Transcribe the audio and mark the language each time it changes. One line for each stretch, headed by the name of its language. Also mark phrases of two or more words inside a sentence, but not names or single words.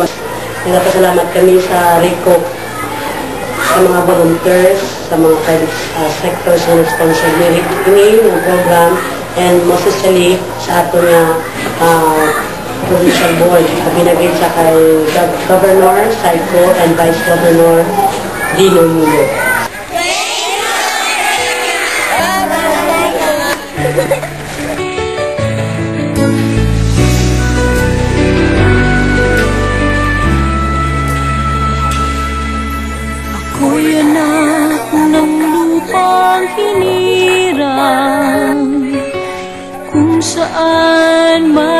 Hiligaynon: Nagpasalamat kami sa RECOP, sa mga volunteers, sa mga
English: private sectors
Hiligaynon: na sponsor ni ng program,
English: and most especially
Hiligaynon: sa ato nga provincial board. Binagay sa kay Governor Saiko and Vice Governor Dino Yulo.
Filipino: Ako'y anak ng lupang hinirang, kung saan